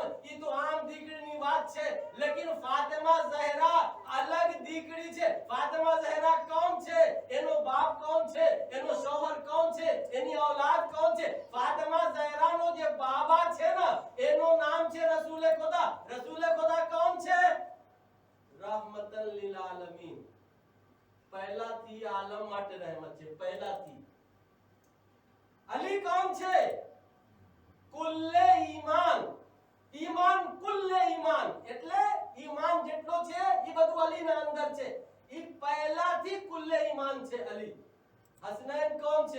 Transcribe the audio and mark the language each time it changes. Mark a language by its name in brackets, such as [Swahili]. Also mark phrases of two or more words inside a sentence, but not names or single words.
[Gujarati] ઈ તો આમ દીકરીની વાત છે, લેકિન ફાતિમા ઝહરા અલગ દીકરી છે. ફાતિમા ઝહરા કોણ છે? એનો બાપ કોણ છે? એનો શૌહર કોણ છે? એની ઔલાદ કોણ છે? ફાતિમા ઝહરાનો જે બાબા છે ને, એનું નામ છે રસૂલે ખુદા. રસૂલે ખુદા કોણ છે? [Arabic] رحمة للعالمين. [Gujarati] પહેલાથી આલમ માટે રહેમત છે, પહેલાથી. અલી કોણ છે? કુલ્લે ઈમાન. ઈમાન કુલ્લે ઈમાન એટલે ઈમાન જેટલો છે એ બધું અલીના અંદર છે. એ પહેલાથી કુલ્લે ઈમાન છે અલી. હસનૈન કોણ છે?